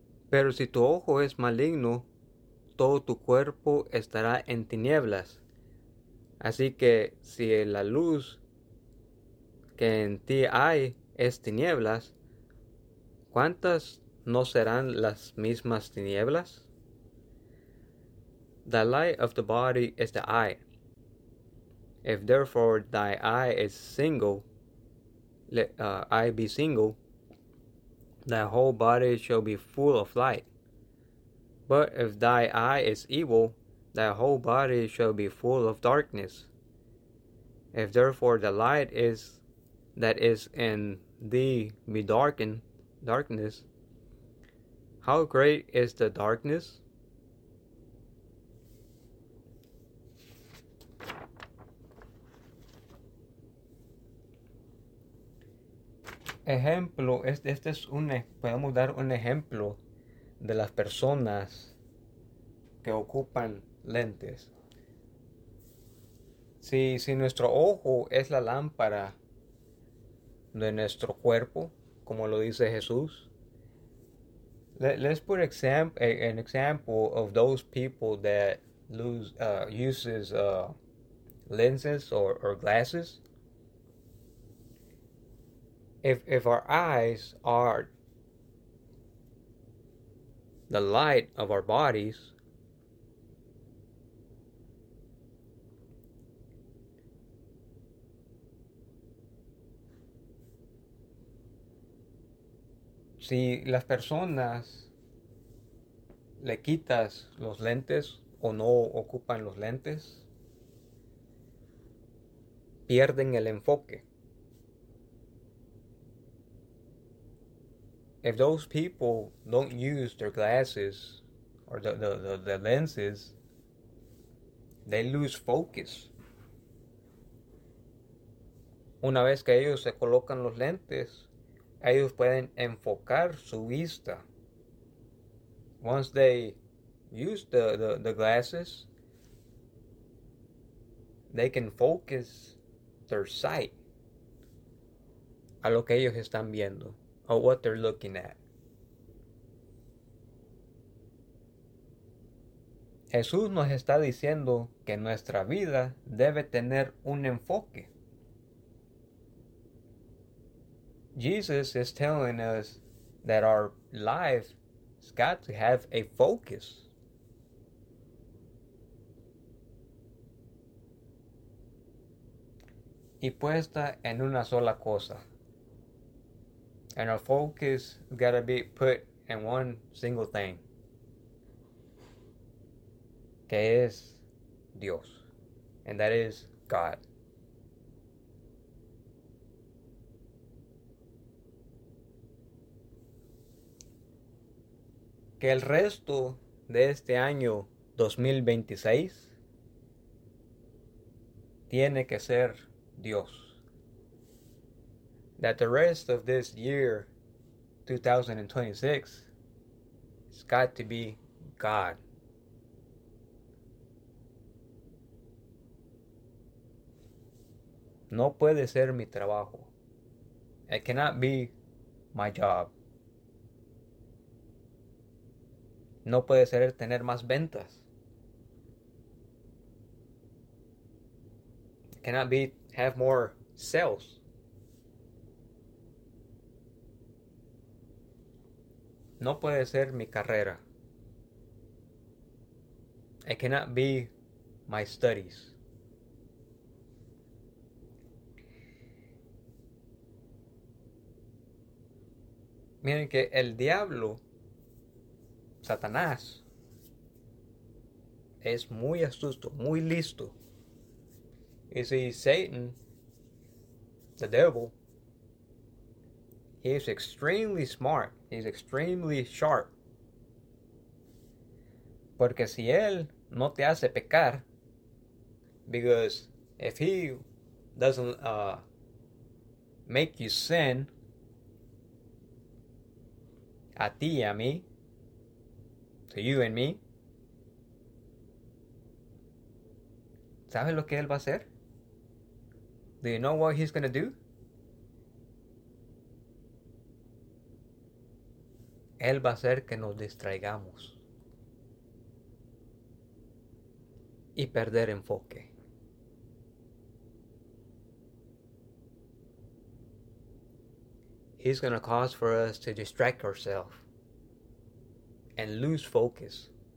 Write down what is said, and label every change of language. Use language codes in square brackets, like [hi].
[es] Pero si tu ojo es maligno, todo tu cuerpo estará en tinieblas. Así que si la luz que en ti hay es tinieblas, ¿cuántas no serán las mismas tinieblas? [en] The light of the body is the eye. If therefore thy eye is single, let eye be single, thy whole body shall be full of light. But if thy eye is evil, thy whole body shall be full of darkness. If therefore the light is that is in thee be darkened, darkness, how great is the darkness? [es] Ejemplo, este es un, podemos dar un ejemplo de las personas que ocupan lentes. Si nuestro ojo es la lámpara de nuestro cuerpo, como lo dice Jesús. [en] Let's put an example of those people that uses lenses or glasses. If our eyes are the light of our bodies, [es] si las personas le quitas los lentes o no ocupan los lentes, pierden el enfoque. [en] If those people don't use their glasses or the lenses, they lose focus. [es] Una vez que ellos se colocan los lentes, ellos pueden enfocar su vista. [en] Once they use the glasses, they can focus their sight [es] a lo que ellos están viendo, [en] or what they're looking at. [es] Jesús nos está diciendo que nuestra vida debe tener un enfoque. [en] Jesus is telling us that our life has got to have a focus. [es] Y puesta en una sola cosa. [en] And our focus has got to be put in one single thing. [es] Que es Dios. [en] And that is God. [es] Que el resto de este año 2026 tiene que ser Dios. [en] That the rest of this year 2026 has got to be God. [es] No puede ser mi trabajo. [en] It cannot be my job. [es] No puede ser tener más ventas. [en] Cannot be have more sales. [es] No puede ser mi carrera. [en] It cannot be my studies. [es] Miren que el diablo, Satanás, es muy astuto, muy listo. [en] You see, Satan, the devil, he is extremely smart. He's extremely sharp. [es] Porque si él no te hace pecar, [en] because if he doesn't make you sin, [es] a ti y a mí, [en] to you and me, [es] ¿sabes lo que él va a hacer? [en] Do you know what he's going to do? [es] Él va a hacer que nos distraigamos y perder enfoque. [en] He's going to cause for us to distract ourselves and lose focus.